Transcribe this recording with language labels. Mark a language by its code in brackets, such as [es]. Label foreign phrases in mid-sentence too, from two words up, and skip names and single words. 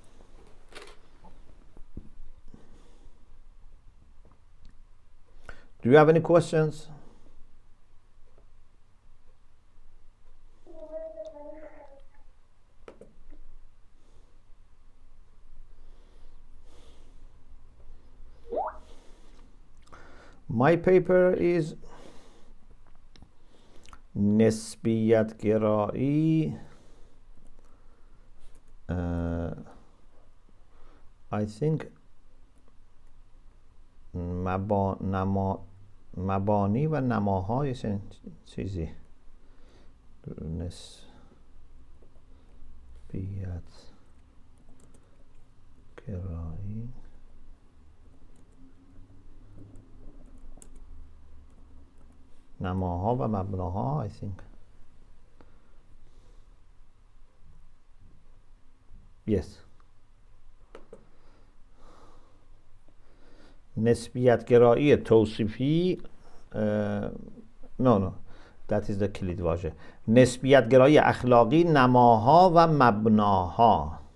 [en] Do you have any questions? My paper is [fa] نسبیت گرایی. [en] I think [fa] مبانی و نماهای چیزی نسبیت گرایی نماها و مبناها [en] I think. Yes. [fa] نسبیت گرایی توصیفی [en] no that is the [fa] کلید واژه. نسبیت گرایی اخلاقی نماها و مبناها.